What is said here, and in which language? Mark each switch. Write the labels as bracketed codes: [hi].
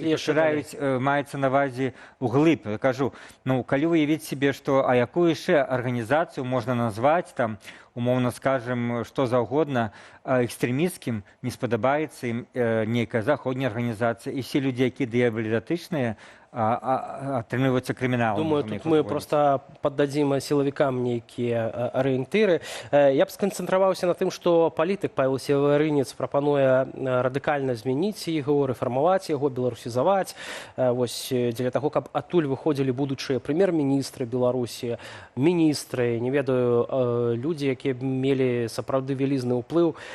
[be] І пашыраюць, маецца на ўвазе ўглыб. Я кажу, ну, калі уявіць себе, што, а якую яшчэ арганізацыю можна назваць, там, умоўна скажем, што заўгодна, экстрэмісцкім, не спадабаецца ім нейкая заходняя арганізацыя. І все людзі, якія да яе былі датычныя, атрымліваюцца крыміналам. [ru] Думаю, тут мы просто поддадим силовикам некие ориентиры. [be] Я б сконцэнтраваўся на тым, што палітык Павел Севарынец прапануе радыкальна змяніць яго, рэфармаваць яго, беларусізаваць. Вось дзеля таго, каб адтуль выходзілі будучыя прэм'ер-міністры Беларусі, міністры, не ведаю, людзі, якія мелі сапраўды вялізны ўплыў.